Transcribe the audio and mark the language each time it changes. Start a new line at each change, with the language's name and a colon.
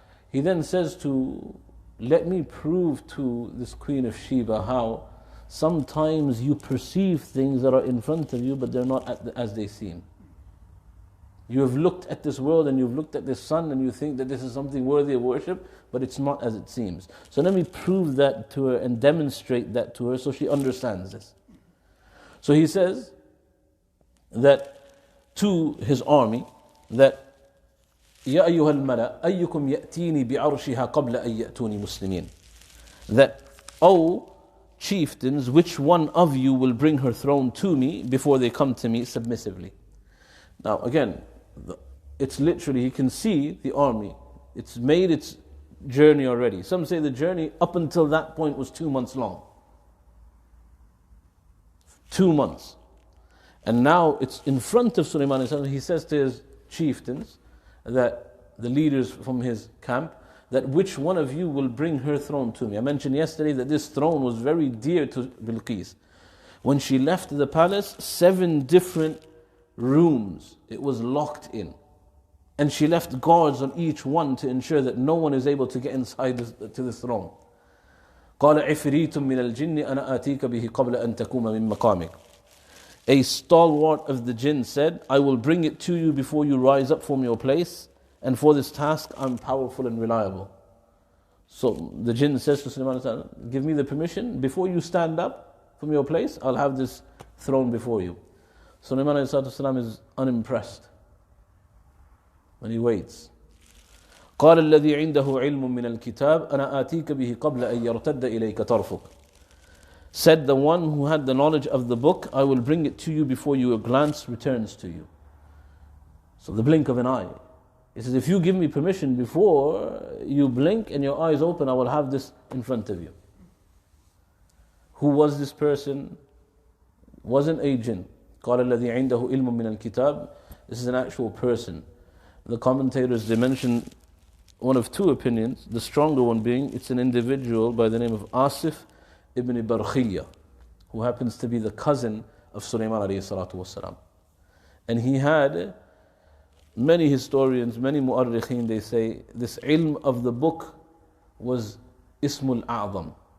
English: He then says let me prove to this Queen of Sheba how sometimes you perceive things that are in front of you but they're not as they seem. You have looked at this world and you've looked at this sun and you think that this is something worthy of worship, but it's not as it seems. So let me prove that to her and demonstrate that to her so she understands this. So he says that to his army that
Arabic: يَا أَيُّهَا الْمَلَأ أَيُّكُمْ يَأْتِينِي بِعَرْشِهَا قَبْلَ أَن يَأْتُونِي مُسْلِمِينَ.
English: That, O chieftains, which one of you will bring her throne to me before they come to me submissively? Now again, it's literally, he can see the army. It's made its journey already. Some say the journey up until that point was 2 months long. 2 months. And now it's in front of Sulaiman. He says to his chieftains, that the leaders from his camp, that which one of you will bring her throne to me. I mentioned yesterday that this throne was very dear to Bilqis. When she left the palace, 7 different rooms it was locked in. And she left guards on each one to ensure that no one is able to get inside to this throne.
Arabic: قال عفريت من الجن أنا آتيك به قبل أن تقوم من مقامك.
English: A stalwart of the jinn said, I will bring it to you before you rise up from your place, and for this task I'm powerful and reliable. So the jinn says to Sulaiman, give me the permission, before you stand up from your place, I'll have this throne before you. Sulaiman is unimpressed when he waits.
Arabic: قال الذي عنده علم من الكتاب أنا آتيك به قبل أن يرتد إليك طرفك.
English: Said the one who had the knowledge of the book, I will bring it to you before your glance returns to you. So the blink of an eye. He says, if you give me permission before you blink and your eyes open, I will have this in front of you. Who was this person? Wasn't a jinn.
Arabic: قال الذي عنده علم من الكتاب.
English: This is an actual person. The commentators, they mention one of 2 opinions. The stronger one being, it's an individual by the name of Asif ibn Barkhiyya, who happens to be the cousin of Sulaiman alayhi salatu wasalam. And he had, many historians, many mu'arrikhin, they say, this ilm of the book was Ismul A'zam.